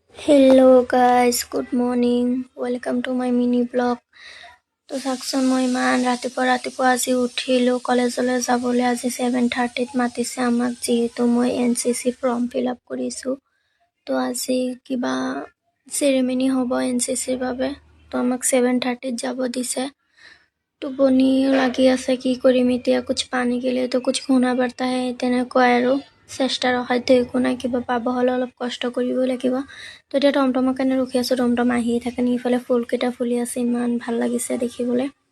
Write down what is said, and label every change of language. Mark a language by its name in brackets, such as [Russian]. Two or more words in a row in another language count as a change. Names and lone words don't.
[English] Hello guys, good morning. Welcome to my mini vlog. [Assamese] তো চাকচোন মই ইমান ৰাতিপুৱা আজি উঠিলো কলেজলৈ যাবলৈ আজি 7:30 মাতিছে আমাক যিহেতু মই এনসিসি [English] form fill up [Assamese] কৰিছো তো আজি কিবা সেৰেমনি হ'ব এনসিসিৰ বাবে তো আমাক 7:30 যাব দিছে টোপনি লাগি আছে কি কৰিম এতিয়া [Hindi] कुछ पाने के लिए तो कुछ होना पड़ता है [Assamese] তেনেকৈ আৰু চেষ্টা ৰখাইতে একো নাই কিবা পাব হলে অলপ কষ্ট কৰিব লাগিব তো এতিয়া টমটমৰ কাৰণে ৰখি আছো টমটম আহি থাকে নিফালে ফুলকেইটা ফুলি আছে ইমান ভাল লাগিছে দেখিবলৈ